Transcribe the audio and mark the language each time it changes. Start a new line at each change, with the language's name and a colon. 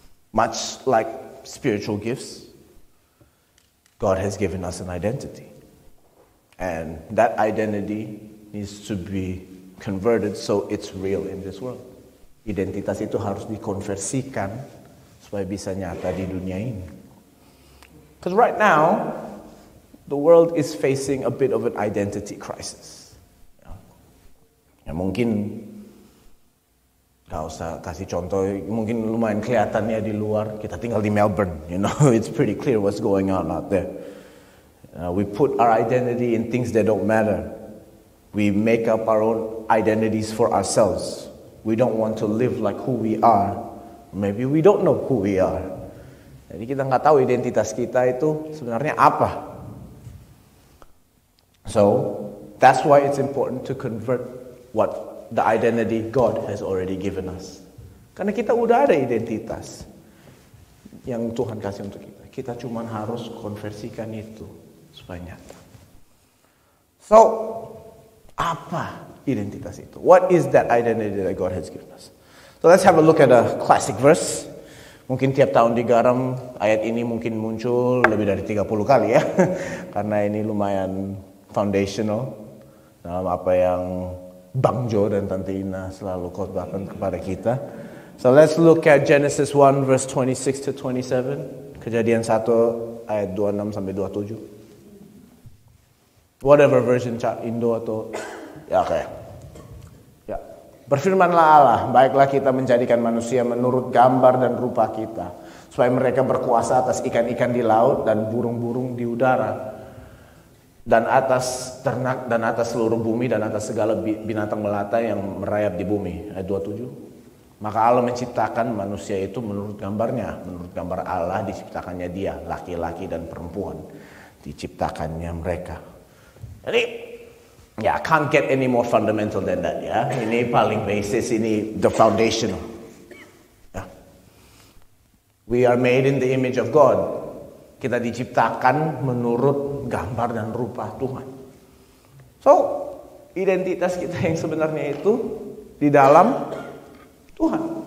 English: Much like spiritual gifts, God has given us an identity. And that identity needs to be converted so it's real in this world.
Indonesian: Identitas itu harus dikonversikan supaya bisa nyata di dunia ini.
English: Because right now, the world is facing a bit of an identity crisis.
Indonesian: Ya mungkin gak usah kasih contoh, mungkin lumayan kelihatannya di luar. Kita tinggal di Melbourne,
English: you know, it's pretty clear what's going on out there. We put our identity in things that don't matter. We make up our own identities for ourselves. We don't want to live like who we are. Maybe we don't know who we are.
Indonesian: Jadi kita nggak tahu identitas kita itu sebenarnya apa.
English: So that's why it's important to convert what the identity God has already given us.
Indonesian: Karena kita udah ada identitas yang Tuhan kasih untuk kita. Kita cuma harus konversikan itu supaya nyata.
English: So,
Indonesian: apa identitas itu?
English: What is that identity that God has given us? So let's have a look at a classic verse.
Indonesian: Mungkin tiap tahun di Garam ayat ini mungkin muncul lebih dari 30 kali ya. Karena ini lumayan foundational dalam apa yang Bang Jo dan Tante Ina selalu khotbahkan kepada kita.
English: So let's look at Genesis 1 verse 26 to 27.
Indonesian: Kejadian 1 ayat 26 sampai 27.
English: Whatever version
Indonesian: Indo atau ya oke. Ya. Berfirmanlah Allah, baiklah kita menjadikan manusia menurut gambar dan rupa kita, supaya mereka berkuasa atas ikan-ikan di laut dan burung-burung di udara, dan atas ternak dan atas seluruh bumi dan atas segala binatang melata yang merayap di bumi. Ayat 27. Maka Allah menciptakan manusia itu menurut gambarnya, menurut gambar Allah diciptakannya dia, laki-laki dan perempuan diciptakannya mereka. Jadi, ya,
English: can't get any more fundamental than that, ya.
Indonesian: Ini paling basis, ini
English: the foundational.
Indonesian: Ya.
English: We are made in the image of God.
Indonesian: Kita diciptakan menurut gambar dan rupa Tuhan.
English: So,
Indonesian: identitas kita yang sebenarnya itu di dalam Tuhan.